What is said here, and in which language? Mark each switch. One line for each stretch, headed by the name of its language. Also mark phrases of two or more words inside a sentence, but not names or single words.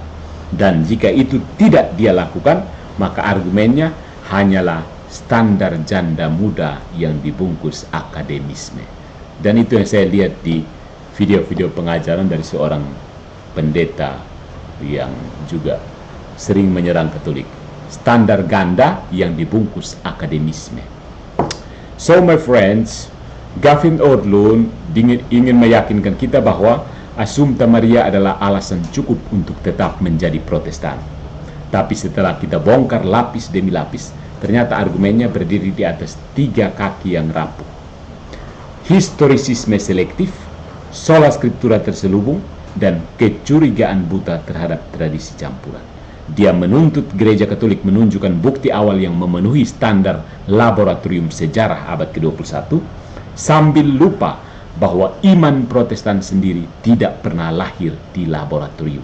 Indonesian: Dan jika itu tidak dia lakukan, maka argumennya hanyalah standar janda muda yang dibungkus akademisme. Dan itu yang saya lihat di video-video pengajaran dari seorang pendeta yang juga sering menyerang Katolik. Standar ganda yang dibungkus akademisme.
English: So my friends,
Indonesian: Gavin Ortlund ingin meyakinkan kita bahwa Assumpta Maria adalah alasan cukup untuk tetap menjadi Protestan. Tapi setelah kita bongkar lapis demi lapis, ternyata argumennya berdiri di atas 3 kaki yang rapuh. Historisisme selektif,
Latin: sola scriptura
Indonesian: terselubung, dan kecurigaan buta terhadap tradisi campuran. Dia menuntut gereja Katolik menunjukkan bukti awal yang memenuhi standar laboratorium sejarah abad ke-21, sambil lupa bahwa iman Protestan sendiri tidak pernah lahir di laboratorium.